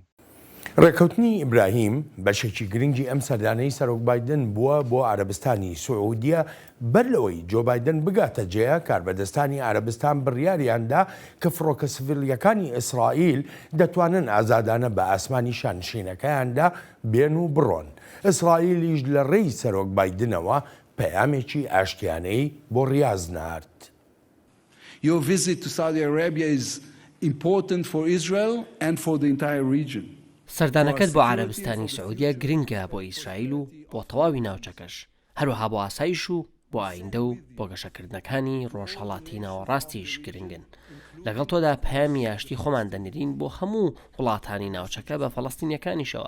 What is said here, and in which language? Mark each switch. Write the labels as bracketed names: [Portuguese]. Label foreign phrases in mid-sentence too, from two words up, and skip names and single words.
[Central Kurdish] ڕێکەوتنی ئیبراهیم بەشێکی گرنگی ئەم سەردانەی سەرۆک بایدن بووە بۆ عەرەبستانی سوعودیە بەر لەوەی جۆ بایدن بگاتە جێ کاربەدەستانی عەرەبستان بڕیاریاندا کە فڕۆکە سڤیلیەکانی ئیسرائیل دەتوانن ئازادانە بە ئاسمانی شانشینەکەیاندا بێن و بڕۆن. ئیسرائیلیش لە ڕێی سەرۆک بایدنەوە پەیامێکی ئاشتیانەی بۆ ڕیاز نارد. [English] Your visit to Saudi Arabia is important for Israel and for the entire region. [Central Kurdish] سەردانەکەت بۆ عەرەبستانی سعودیە گرنگە بۆ ئیسرائیل و بۆ تەواوی ناوچەکەش، هەروەها بۆ ئاسایش و بۆ ئایندە و بۆ گەشەکردنەکانی ڕۆژهەڵاتی ناوەڕاستیش گرنگن. لەگەڵ تۆدا پەیامی یاشتی خۆمان دەنێرین بۆ هەموو وڵاتانی ناوچەکە بە فەڵەستینیەکانیشەوە.